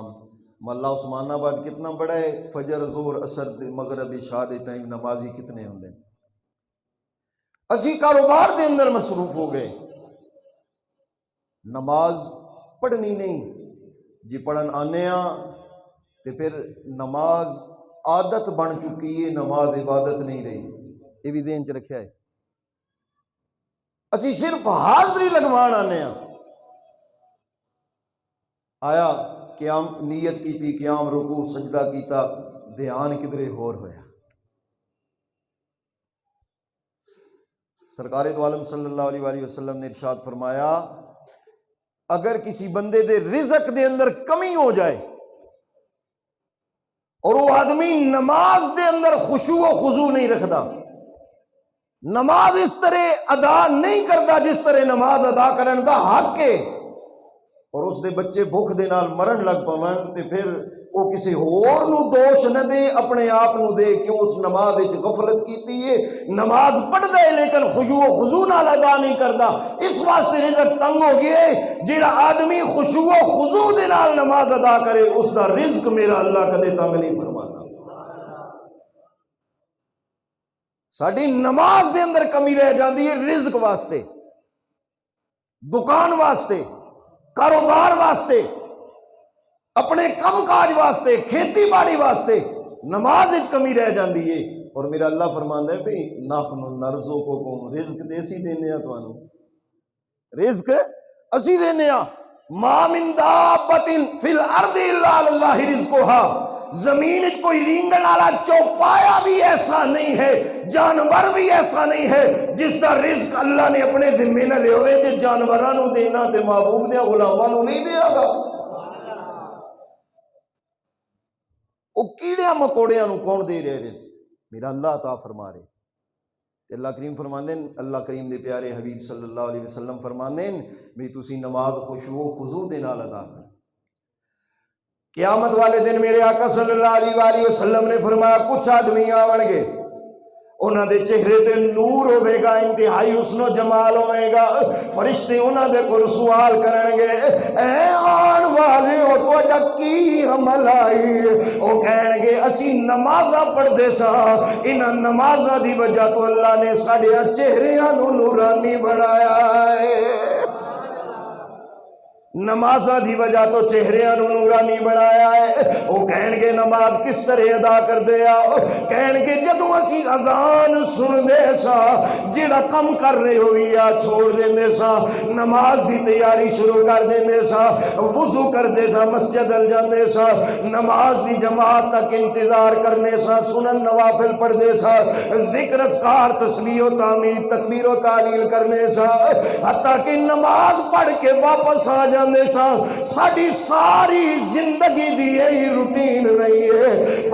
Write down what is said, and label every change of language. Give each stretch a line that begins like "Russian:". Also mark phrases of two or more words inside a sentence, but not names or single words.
Punjabi: محلہ عثمان آباد کتنا بڑا ہے، فجر زور اثر مغرب عشاء دے ٹائم نمازی کتنے ہوندے، اسی کاروبار دے اندر مصروف ہو گئے، نماز پڑھنی نہیں جی، پڑھن آنے ہاں تے پھر نماز عادت بن چکی ہے، نماز عبادت نہیں رہی، یہ بھی ذہن چ رکھیا ہے۔ اسی صرف حاضری لگوان آنے ہاں، آیا قیام نیت کی تھی، قیام رکوع سجدہ کیتا، دھیان کدھرے ہور ہویا۔ سرکار دو عالم
Arabic: صلی اللہ علیہ وآلہ وسلم
Punjabi: نے ارشاد فرمایا، اگر کسی بندے دے رزق دے اندر کمی ہو جائے اور وہ آدمی نماز دے اندر خشوع و خضوع نہیں رکھدا، نماز اس طرح ادا نہیں کرتا جس طرح نماز ادا کرن دا حق ہے، اور اس دے بچے بھوک دے نال مرن لگ پون تے پھر وہ کسی ہور نو دوش نہ دے، اپنے آپ نو دے کہ اس نماز وچ غفلت کیتی ہے، نماز پڑھدا ہے لیکن خشوع و خضوع نال ادا نہیں کردا، اس واسطے رزق تنگ ہو گیا ہے۔ جیڑا آدمی خشوع و خضوع دے نال نماز ادا کرے اس دا رزق میرا اللہ کدے تنگ نہیں فرماتا۔ ساڈی نماز دے اندر کمی رہ جاندی ہے رزق واسطے، دکان واسطے، کاروبار واسطے، اپنے کم کاج واسطے، کھیتی باڑی واسطے، نماز وچ کمی رہ جاندی ہے، اور میرا اللہ فرماندا ہے بھئی
Arabic: نحن نرزقکم،
Punjabi: رزق تے اسی دینے ہاں تانوں، رزق اسی دینے ہاں۔
Arabic: ما من دابۃ فی الارض الا علی اللہ رزقها،
Punjabi: زمین وچ کوئی رینگن والا چوپایا بھی ایسا نہیں ہے، جانور بھی ایسا نہیں ہے جس دا رزق اللہ نے اپنے ذمے نہ لے ہوئے تے جانوراں نو دینا تے محبوب دے غلاماں نو نہیں دیا گا۔ وہ کیڑیاں مکوڑیاں نو کون دے رہے رزق؟ میرا اللہ عطا فرما رہے۔ اللہ کریم فرماندے، اللہ کریم دے پیارے حبیب
Arabic: صلی اللہ علیہ وسلم
Punjabi: فرماندے بھی تسی نماز خشوع و خضوع دے نال ادا کر۔ قیامت والے دن میرے آقا
Arabic: صلی اللہ علیہ وآلہ وسلم
Punjabi: نے فرمایا کچھ آدمی آون گے، انہاں دے چہرے تے نور ہوے گا، انتہائی حسن و جمال ہوے گا، فرشتے انہاں دے کول سوال کرن گے، اے آن والے او تہاڈا کی عمل آئی؟ او کہن گے اسی نمازاں پڑھدے سا، انہاں نمازاں دی وجہ تو اللہ نے ساڈے چہریاں نو نورانی بنایا ہے، نمازاں دی وجہ تو چہریاں نو نورانی بنایا ہے۔ وہ کہن گے نماز کس طرح ادا کر دیا؟ کہن گے جدوں اسی اذان سن دے سا، جڑا کم کر رہے ہوئی یا چھوڑ دیندے سا، نماز دی تیاری شروع کر دیندے سا، وضو کر دے سا، مسجد ال جاندے سا، نماز دی جماعت تک انتظار کرنے سا، سنن نوافل پڑھ دے سا، ذکر اذکار تسبیح و تحمید تکبیر و تحلیل کرنے سا، حتیٰ کہ نماز پڑھ کے واپس آ جاندے سا، ساڈی ساری زندگی دی یہی روٹین رہی ہے۔